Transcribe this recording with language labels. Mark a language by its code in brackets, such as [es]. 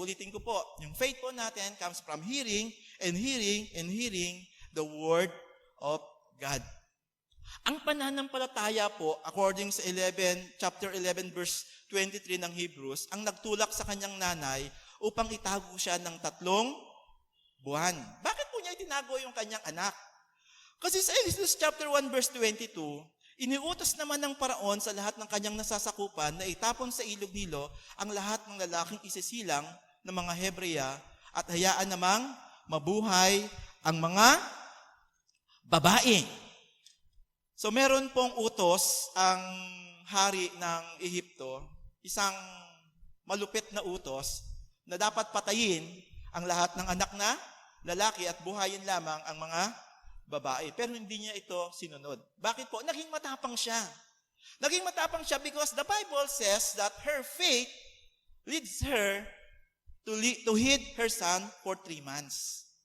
[tl] Ulitin ko po, yung [en] faith [tl] po natin [en] comes from hearing and hearing and hearing the word of God. [tl] Ang pananampalataya po, according sa chapter 11, verse 23 ng Hebrews, ang nagtulak sa kanyang nanay upang itago siya ng 3 buwan. Bakit po niya itinago yung kanyang anak? Kasi sa Exodus chapter 1, verse 22, iniutos naman ng Paraon sa lahat ng kanyang nasasakupan na itapon sa ilog Nilo ang lahat ng lalaking isisilang ng mga Hebreya at hayaan namang mabuhay ang mga babae. So meron pong utos ang hari ng Ehipto, isang malupit na utos na dapat patayin ang lahat ng anak na lalaki at buhayin lamang ang mga babae. Pero hindi niya ito sinunod. Bakit po? Naging matapang siya. Naging matapang siya [en] because the Bible says that her faith leads her to hid her son for 3 months.